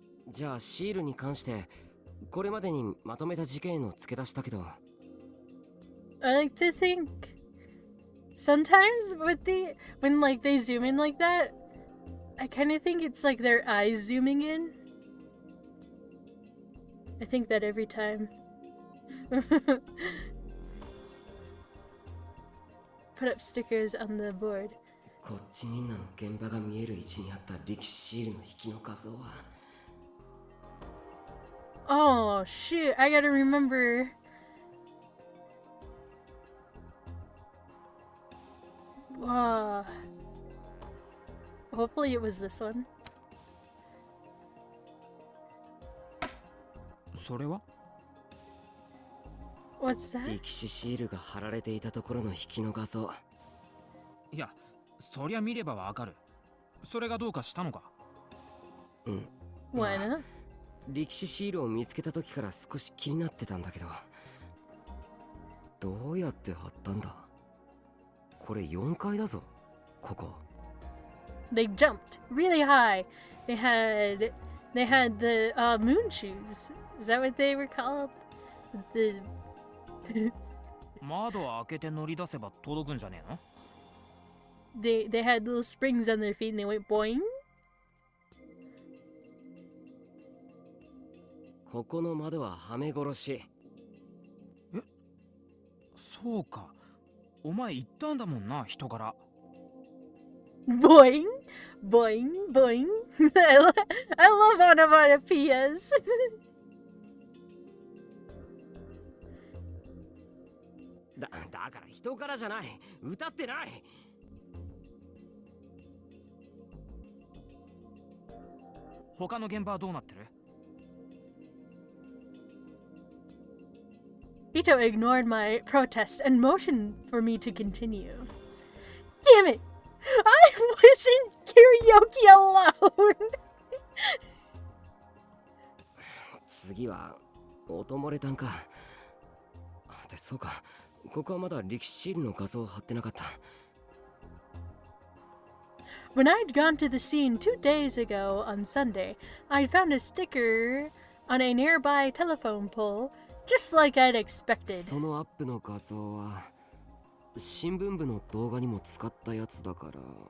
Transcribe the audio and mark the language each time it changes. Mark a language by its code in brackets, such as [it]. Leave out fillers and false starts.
[ja] じゃあシールに関してこれまでにまとめた事件を付け出したけど。 [en] I like to think sometimes when like they zoom in like that, I kind of think it's like their eyes zooming in. I think that every time. put up stickers on the board. [ja] こっちみんなの現場が見える位置にあった力士シールの引きの画像は [en] Oh shoot, I gotta remember. Hopefully it was this one. [ja] それは [en] What's that? [ja] 力士シールが貼られていたところの引きの画像。いや、そりゃ見ればわかる。それがどうかしたのか。うん。 [en] Why not? [ja] 力士シールを見つけた時から少し気になってたんだけど、どうやって貼ったんだ？これ4階だぞ、ここ。 [en] They jumped really high. They had the moon shoes. Is that what they were called? The [ja] 窓を開けて乗り出せば届くんじゃねえの？ [en] they had little springs on their feet and they went boing. [ja] ここの窓ははめ殺し。え、そうか。お前言ったんだもんな、人から。 [en] Boing, boing, boing. I love onomatopoeias. [ja] だから人からじゃない。歌ってない。他の現場はどうなってる？ [en] Ito ignored my protest and motioned for me to continue. Damn it! I was in karaoke alone! [ja] 次は音漏れたんか。で、そうか。ここはまだ力士シールの画像を貼ってなかった。 [en] When I'd gone to the scene 2 days ago on Sunday, I'd found a sticker on a nearby telephone pole, just like I'd expected. [ja] そのアップの画像は新聞部の動画にも使ったやつだから。